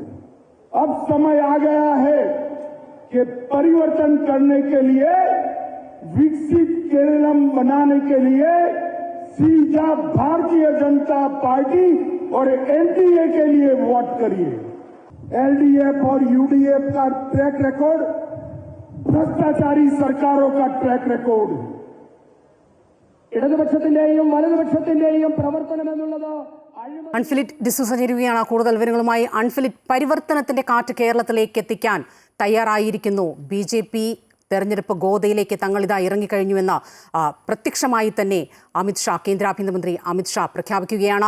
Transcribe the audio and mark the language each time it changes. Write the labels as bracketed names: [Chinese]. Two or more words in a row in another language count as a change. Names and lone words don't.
[Hindi] अब समय आ गया है कि परिवर्तन करने के लिए, विकसित केरलम बनाने के लिए सीधा भारतीय जनता पार्टी और एनडीए के लिए वोट करिए। एलडीएफ और यूडीएफ का [English] track record [Hindi] भ्रष्टाचारी सरकारों का [English] track record [Hindi] है। [Malayalam] ഇടതുപക്ഷത്തിന്റെയും വലതുപക്ഷത്തിന്റെയും പ്രവർത്തനം എന്നുള്ളത് അൺഫിലിറ്റ് ഡിസൂസ ചേരുകയാണ് കൂടുതൽ വിവരങ്ങളുമായി. അൺഫിലിറ്റ്, പരിവർത്തനത്തിന്റെ കാറ്റ് കേരളത്തിലേക്ക് എത്തിക്കാൻ തയ്യാറായിരിക്കുന്നു BJP. തെരഞ്ഞെടുപ്പ് ഗോതയിലേക്ക് തങ്ങളിതാ ഇറങ്ങിക്കഴിഞ്ഞുവെന്ന് പ്രത്യക്ഷമായി തന്നെ കേന്ദ്ര ആഭ്യന്തരമന്ത്രി അമിത് ഷാ പ്രഖ്യാപിക്കുകയാണ്.